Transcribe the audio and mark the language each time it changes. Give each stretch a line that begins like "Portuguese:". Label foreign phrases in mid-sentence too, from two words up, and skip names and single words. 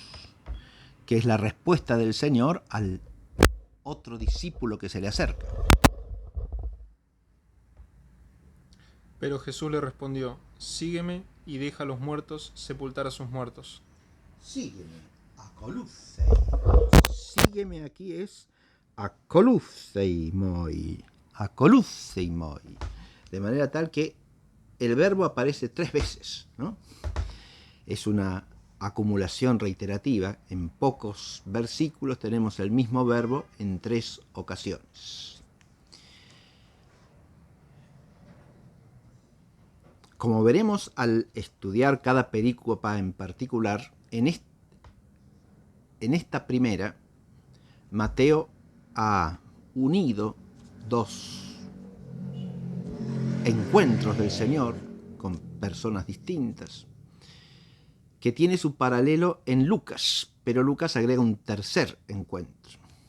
Spanish: Que es la respuesta del Señor al otro discípulo que se le acerca. Pero Jesús le respondió: Sígueme y deja a los muertos sepultar a sus muertos. Sígueme, acolucei. Sígueme aquí es
Greek: ἀκολούθει μοι. Ἀκολούθει μοι.
Spanish: De manera tal que el verbo aparece 3 veces, ¿no? Es una acumulación reiterativa. En pocos versículos tenemos el mismo verbo en 3 ocasiones. Como veremos al estudiar cada perícopa en particular, en esta primera, Mateo ha unido 2 encuentros del Señor con personas distintas, que tiene su paralelo en Lucas, pero Lucas agrega un tercer encuentro.